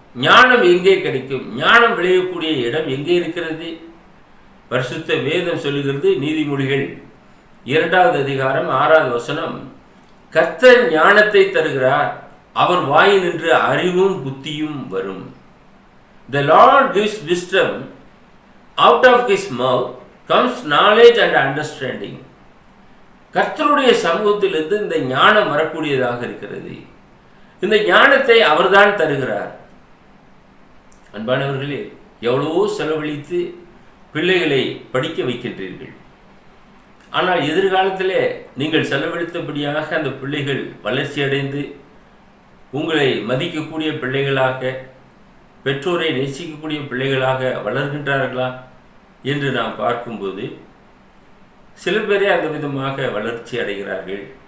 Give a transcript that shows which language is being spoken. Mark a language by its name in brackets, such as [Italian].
[Tamil] ஞானம் எங்கே கிடைக்கும்? ஞானம் விளையக்கூடிய இடம் எங்கே இருக்கிறது? பரிசுத்த வேதம் சொல்லுகிறது. நீதிமொழிகள் 2வது அதிகாரம் 6வது வசனம், கர்த்தர் ஞானத்தை தருகிறார், அவர் வாயினின்று அறிவும் புத்தியும் வரும். [English] The Lord gives wisdom, out of his mouth comes knowledge and understanding. [Tamil] கர்த்தருடைய சமூகத்திலிருந்து இந்த ஞானம் வரக்கூடியதாக இருக்கிறது. இந்த ஞானத்தை அவர்தான் தருகிறார். அன்பானவர்களே, எவ்வளவோ செலவழித்து பிள்ளைகளை படிக்க வைக்கின்றீர்கள். ஆனால் எதிர்காலத்திலே நீங்கள் செலவழித்தபடியாக அந்த பிள்ளைகள் வளர்ச்சி அடைந்து உங்களை மதிக்கக்கூடிய பிள்ளைகளாக, பெற்றோரை நேசிக்கக்கூடிய பிள்ளைகளாக வளர்கின்றார்களா என்று நாம் பார்க்கும்போது சில பேரே அந்த விதமாக வளர்ச்சி அடைகிறார்கள்.